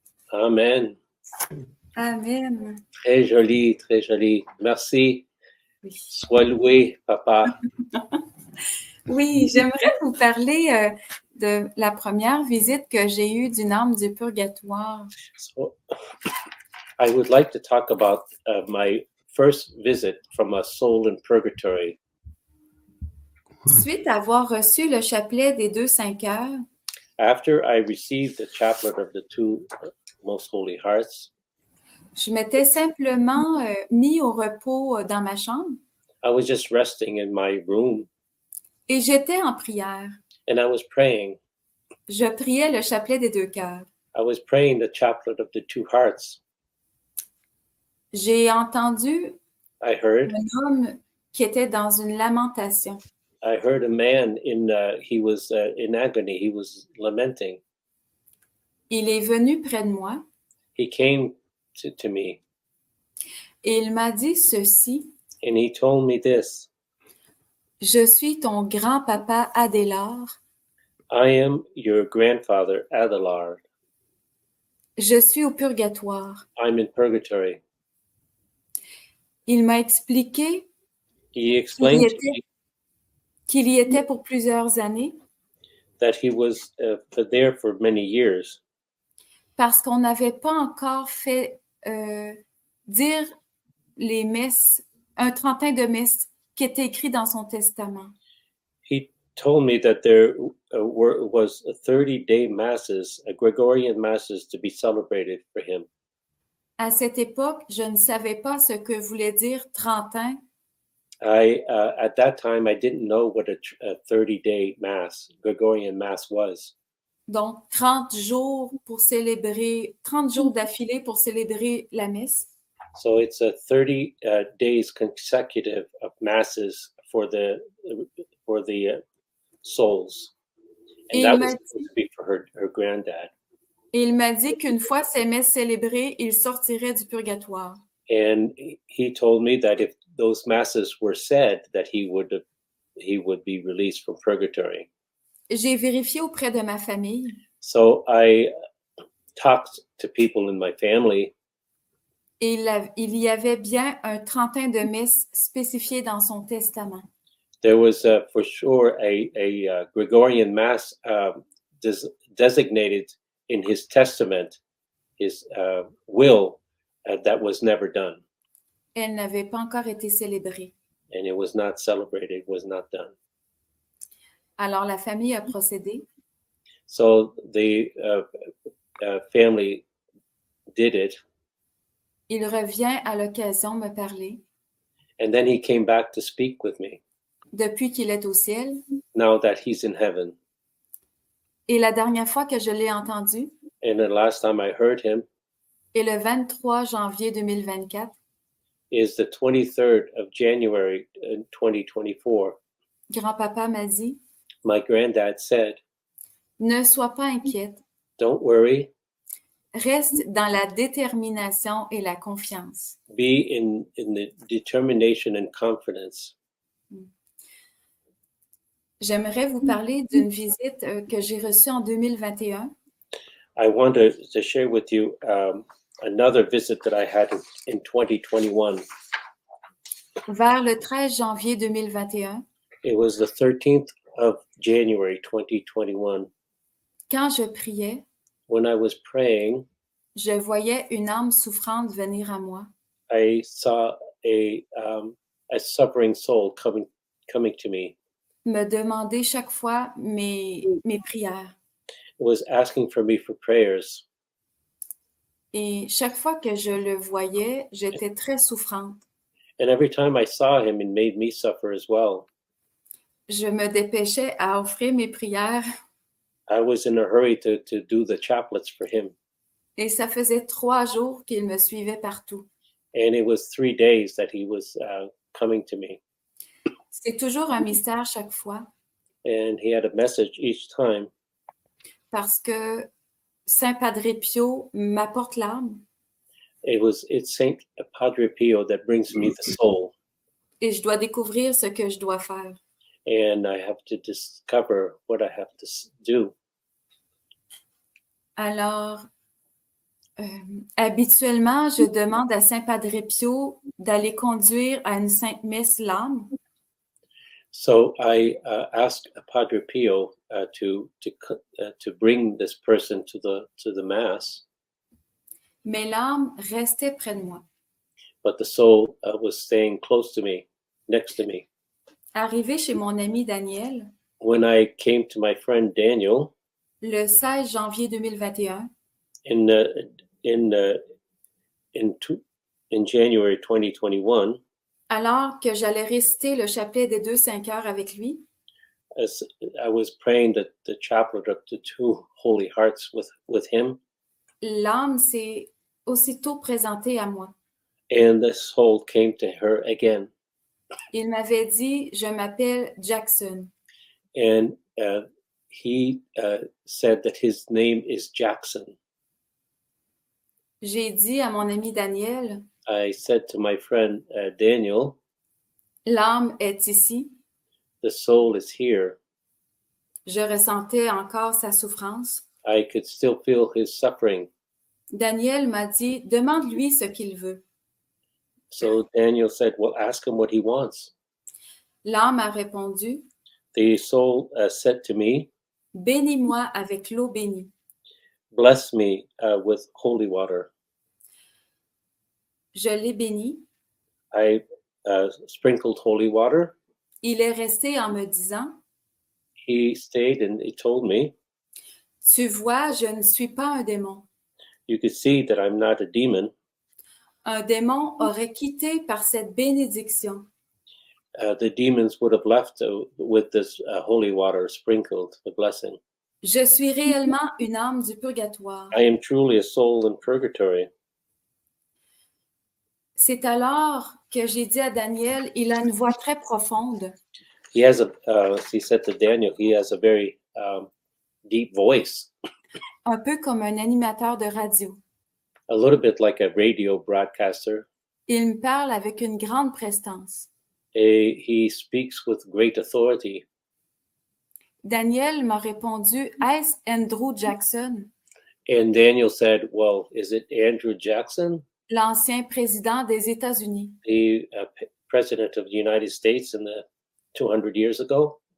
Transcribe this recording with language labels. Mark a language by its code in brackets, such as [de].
[fr] Amen. Amen. Très joli, très joli. Merci. Oui, Sois loué, Papa. oui, j'aimerais vous parler de la première visite que j'ai eue d'une âme du purgatoire. [en] So, I would like to talk about my first visit from a soul in purgatory. [fr] Suite à avoir reçu le chapelet des 2 5 heures, [en] After I received the chaplet of the two most holy hearts, [fr] je m'étais simplement mis au repos dans ma chambre [en] I was just resting in my room [fr] et j'étais en prière. [en] and I was praying. [fr] Je priais le chapelet des 2 cœurs. [en] I was praying the chaplet of the two hearts. [fr] J'ai entendu [en] I heard [fr] un homme qui était dans une lamentation. [en] I heard a man he was in agony. He was lamenting. [fr] Il est venu près de moi [en] He came to me [fr] et il m'a dit ceci. [en] and he told me this. [fr] Je suis ton grand-papa Adélard. [en] I am your grandfather, Adelard. [fr] Je suis au purgatoire. [en] I'm in purgatory. [fr] Il m'a expliqué [en] He explained to me [fr] qu'il y était pour plusieurs années [en] that he was there for many years [fr] parce qu'on n'avait pas encore fait dire les messes, un 30 de messes qui était écrit dans son testament. [en] He told me that there was 30-day masses, Gregorian masses, to be celebrated for him. [fr] À cette époque, je ne savais pas ce que voulait dire 30 ans. [en] At that time, I didn't know what a 30-day mass, Gregorian mass was. [fr] Donc, 30 jours pour célébrer, 30 jours d'affilée pour célébrer la messe. [en] So it's a 30 days consecutive of masses for the souls. And that was supposed to be for her granddad. [fr] Et il m'a dit qu'une fois ces messes célébrées, il sortirait du purgatoire. [en] And he told me that if those masses were said, that he would be released from purgatory. [fr] J'ai vérifié auprès de ma famille. [en] So I talked to people in my family. [fr] Et il y avait bien un 30 de messes spécifié dans son testament. [en] There was for sure a Gregorian mass designated in his testament, his will, that was never done. [fr] Elle n'avait pas encore été célébrée. [en] And it was not celebrated, it was not done. [fr] Alors la famille a procédé. [en] So the family did it. [fr] Il revient à l'occasion me parler. [en] And then he came back to speak with me. [fr] Depuis qu'il est au ciel. [en] Now that he's in heaven. [fr] Et la dernière fois que je l'ai entendu. [en] And the last time I heard him. [fr] Et le 23 janvier 2024. [en] Is the 23rd of January 2024. [fr] Grand-papa m'a dit. [en] My granddad said. [fr] Ne sois pas inquiète. [en] Don't worry. [fr] Reste dans la détermination et la confiance. [en] Be in the determination and confidence. [fr] J'aimerais vous parler d'une visite que j'ai reçue en 2021. [en] I want to share with you another visit that I had in 2021. [fr] Vers le 13 janvier 2021. [en] It was the 13th of January 2021. [fr] Quand je priais, [en] when I was praying, [fr] je voyais une âme souffrante venir à moi. [en] I saw a suffering soul coming to me. [fr] Me demander chaque fois mes prières. [en] It was asking for me for prayers. [fr] Et chaque fois que je le voyais, j'étais très souffrante. [en] And every time I saw him, it made me suffer as well. [fr] Je me dépêchais à offrir mes prières. [en] I was in a hurry to do the chaplets for him. [fr] Et ça faisait 3 jours qu'il me suivait partout. [en] And it was 3 days that he was coming to me. [fr] C'est toujours un mystère chaque fois. [en] And he had a message each time. [fr] Parce que Saint Padre Pio m'apporte l'âme. [en] It's Saint Padre Pio that brings me the soul. [fr] Et je dois découvrir ce que je dois faire. [en] And I have to discover what I have to do. [fr] Alors, habituellement, je demande à Saint Padre Pio d'aller conduire à une sainte messe l'âme. [en] So I asked Padre Pio to bring this person to the mass. [fr] Mais l'âme restait près de moi. [en] But the soul was staying close to me, next to me. [fr] Arrivé chez mon ami Daniel. [en] When I came to my friend Daniel. [fr] Le 16 janvier 2021. [en] In January 2021. [fr] Alors que j'allais réciter le chapelet des 2 5 heures avec lui. [en] As I was praying the chaplet of the 2 Holy Hearts with him. [fr] l'âme s'est aussitôt présentée à moi. [en] and the soul came to her again. [fr] Il m'avait dit, je m'appelle Jackson. [en] And he said that his name is Jackson. [fr] J'ai dit à mon ami Daniel, [en] I said to my friend Daniel, [fr] l'âme est ici. [en] the soul is here. [fr] Je ressentais encore sa souffrance. [en] I could still feel his suffering. [fr] Daniel m'a dit, demande-lui ce qu'il veut. [en] So Daniel said, well, ask him what he wants. [fr] L'âme a répondu, [en] The soul said to me, [fr] bénis-moi avec l'eau bénie. [en] bless me with holy water. [fr] Je l'ai béni. [en] I sprinkled holy water. [fr] Il est resté en me disant, [en] He stayed and he told me, [fr] tu vois, je ne suis pas un démon. [en] you could see that I'm not a demon. [fr] Un démon aurait quitté par cette bénédiction. [en] The demons would have left with this holy water sprinkled, the blessing. [fr] Je suis réellement une âme du purgatoire. [en] I am truly a soul in purgatory. [fr] C'est alors que j'ai dit à Daniel, il a une voix très profonde. [en] He has he said to Daniel, he has a very deep voice, [fr] Un peu comme un animateur de radio. [en] a little bit like a radio broadcaster. [fr] Il me parle avec une grande prestance. [en] He speaks with great authority. [fr] Daniel m'a répondu, est-ce Andrew Jackson, [en] And Daniel said, well, is it Andrew Jackson, [fr] l'ancien président des États-Unis? [en] the president of the United States in the 200 years ago?